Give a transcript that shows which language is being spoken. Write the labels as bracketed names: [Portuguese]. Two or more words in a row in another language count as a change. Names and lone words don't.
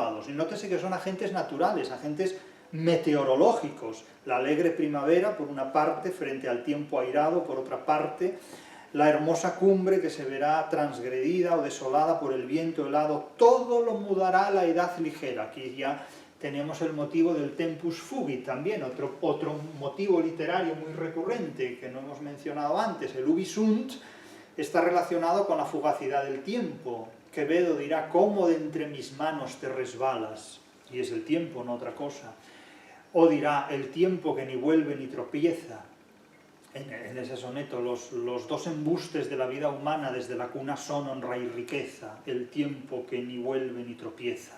[Spanish] Y nótese que son agentes naturales, agentes meteorológicos. La alegre primavera, por una parte, frente al tiempo airado, por otra parte, la hermosa cumbre que se verá transgredida o desolada por el viento helado, todo lo mudará a la edad ligera. Aquí ya tenemos el motivo del [Latin] tempus fugit [Spanish] también, otro motivo literario muy recurrente que no hemos mencionado antes, el [Latin] ubi sunt, [Spanish] está relacionado con la fugacidad del tiempo. Quevedo dirá, ¿cómo de entre mis manos te resbalas? Y es el tiempo, no otra cosa. O dirá, el tiempo que ni vuelve ni tropieza. En ese soneto, los dos embustes de la vida humana desde la cuna son honra y riqueza, el tiempo que ni vuelve ni tropieza.